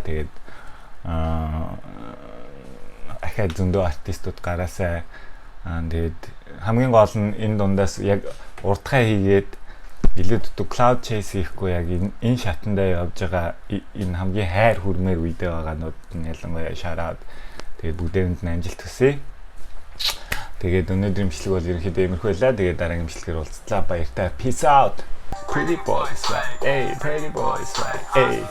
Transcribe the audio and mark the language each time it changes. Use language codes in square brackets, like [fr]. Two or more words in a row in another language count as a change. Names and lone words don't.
[mn] Тэгээд ахаа зөндөө артистууд гараасаа тэгээд хамгийн гол нь энэ дундаас яг уртхаа хийгээд илүү дутуу [en] cloud chase [mn] хийхгүй яг энэ шатандаа явж байгаа энэ хамгийн хайр хүрмээр үедээ байгаанууд нь ялангуяа шараад тэгээд бүгдээрэнд нь амжилт хүсье. Тэгээд өнөөдрийн имжлэг бол ерөнхийдөө иймэрхүү байлаа. Тэгээд дараагийн имжлэгээр уулзлаа. Баяртай. [en] Peace out. Pretty boys. Hey, pretty boys. Hey.